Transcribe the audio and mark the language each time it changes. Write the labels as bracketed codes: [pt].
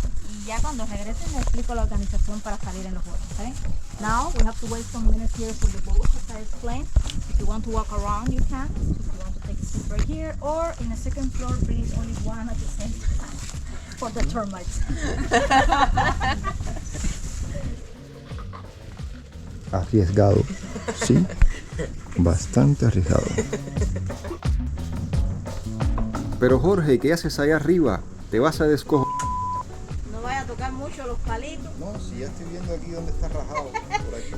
[es] Y ya cuando regresen les explico la organización para salir en los botes, ¿okay? [en] Now we have to wait some minutes here for the boat, as I explained. If you want to walk around, you can. If you want to take a seat right here, or in the second floor, please, only one at the same time for the termites. [es] Arriesgado, sí, bastante arriesgado. Pero Jorge, ¿qué haces ahí arriba? Te vas a descojo... No vaya a tocar mucho los palitos. No, si ya estoy viendo aquí donde está rajado, por aquí.